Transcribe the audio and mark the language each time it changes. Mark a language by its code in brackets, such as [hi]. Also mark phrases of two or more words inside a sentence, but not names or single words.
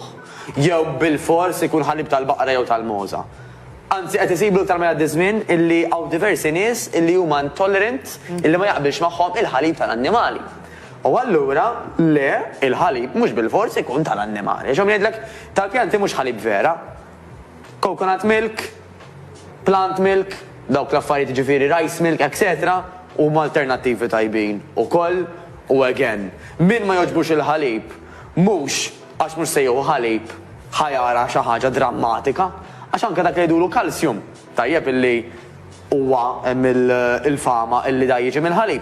[mt] Jew bil-fors ikun ħalib tal-baqra jew tal-moża. Anzi, qed isiblu iktar ma jgħaddi żmien illi hawn diversi nies illi huma intolerant illi ma jaqbilx magħhom il-ħalib tal-annimali. U allura le, il-ħalib mhux bil-fors ikun tal-annimali. X'hom jgħidlek tal-pjanti mhux ħalib vera. [en] Coconut milk, plant milk, [mt] dawk l-affarijiet ġifieri [en] rice milk, [mt] etc. huma alternattivi tajbin. Ukoll u again, min ma jogħġbux il-ħalib mhux għax mhux se jew ħalib ħajara xi ħaġa drammatika. Għax anke dak jgħidulu kalsjum, tajjeb illi huwa hemm il-fama illi da jiġi mill-ħalib.